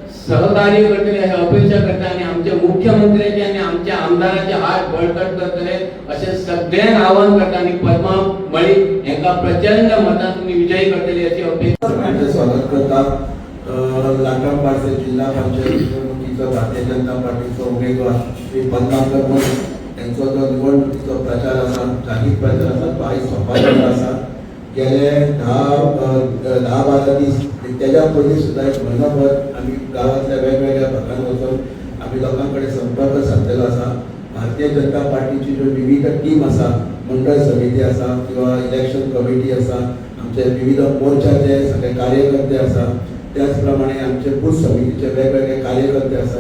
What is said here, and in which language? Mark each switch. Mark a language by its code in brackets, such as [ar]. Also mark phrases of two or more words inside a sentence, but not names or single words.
[kok] सहकार्य करतले अशी अपेक्षा करता आणि आमच्या मुख्यमंत्र्याचे आणि आमच्या आमदाराचे हात बळकट करतले असे सगळ्यांना आवाहन करता आणि पद्मा मळी यांना प्रचंड मतान तुम्ही विजयी करतले अशी अपेक्षा सगळ्यांचे स्वागत करता. लाटम पारसे जिल्हा पंचायत निवडणुकीचा भारतीय जनता पार्टीचा उमेदवार श्री पद्माकर मळी यांचा जो निवडणुकीचा प्रचार असा जाहीर प्रचार असा तो आज सोंपायला असा. गेले 10-12 दीस त्याच्या पयलीं सुद्धा एक म्हयनोभर आम्ही गावातल्या वेगवेगळ्या भागांत वचून आम्ही लोकांकडे संपर्क साधलेलो असा. भारतीय जनता पार्टीची ज्यो विविध टीम असा, मंडळ समिती असा किंवा इलेक्शन कमिटी असा, आमचे विविध मोर्चाचे सगळे कार्यकर्ते असा, त्याचप्रमाणे आमचे बूथ समितीचे वेगवेगळे कार्यकर्ते असा.